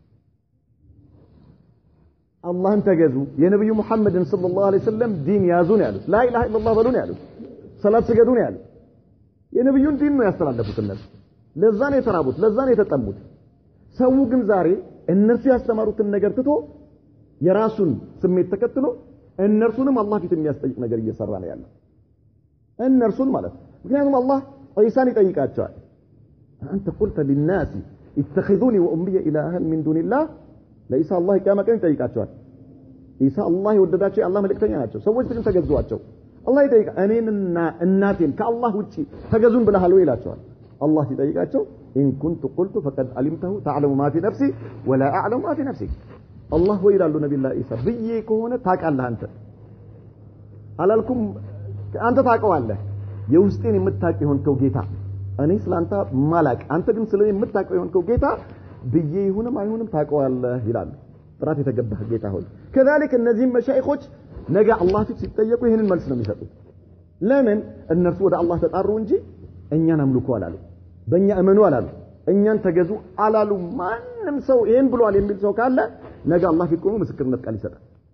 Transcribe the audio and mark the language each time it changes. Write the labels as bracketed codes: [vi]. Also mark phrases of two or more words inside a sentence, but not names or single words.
[am] አላህን ተገዙ የነብዩ መሐመድን [ar] صلى الله عليه وسلم [am] ዲን ያዙ ነው ያሉት [ar] لا إله إلا الله [am] በሉ ነው ያሉት ሰላት ስገዱ ነው ያሉት የነብዩን ዲን ነው ያስተላለፉት እነሱ ለዛ ነው የተራቡት ለዛ ነው የተጠሙት ሰው ግን ዛሬ እነሱ ያስተማሩትን ነገር ትቶ የራሱን ስሜት ተከትሎ እነርሱንም አላህ ፊት የሚያስጠይቅ ነገር እየሰራ ነው ያለው እነርሱን ማለት ምክንያቱም አላህ ዒሳን ይጠይቃቸዋል አንተ [ar] قلت للناس اتخذوني وامي الها من دون الله [am] ለኢሳ አላህ ቂያማ ቀን ይጠይቃቸዋል ኢሳ አላህ ይወደዳቸው የአላህ መልእክተኛ ናቸው ሰዎች ግን ተገዙዋቸው አላህ ይጠይቃ እኔንና እናቴን ከአላህ ውጪ ተገዙን ብለሃል ወይ ይላቸዋል አላህ ይጠይቃቸው [ar] ان كنت قلت فقد علمته تعلم ما في نفسي ولا اعلم ما في نفسك الله [am] ወይ ይላሉ ነብዩላህ ኢሳ ብዬ ከሆነ ታውቃለህ አንተ አላልኩም አንተ ታውቀዋለህ የውስጤን የምታውቅ ይሆንከው ጌታ እኔ ስላንተ ማላቅ አንተ ግን ስለኔ የምታውቀው ይሆንከው ጌታ ብዬ ይሁንም አይሁንም ታውቀዋለህ ይላሉ ጥራት የተገባህ ጌታ ሆይ كذلك እነዚህ መሻይኾች ነገ አላህ ፊት ሲጠየቁ ይሄንን መልስ ነው የሚሰጡት ለምን እነርሱ ወደ አላህ ተጣሩ እንጂ እኛን አምልኩ አላሉ በእኛ እመኑ አላሉ እኛን ተገዙ አላሉ ማንም ሰው ይሄን ብሏል የሚል ሰው ካለ ነገ አላህ ፊት ቆሞ ምስክርነት ቃል ይሰጣል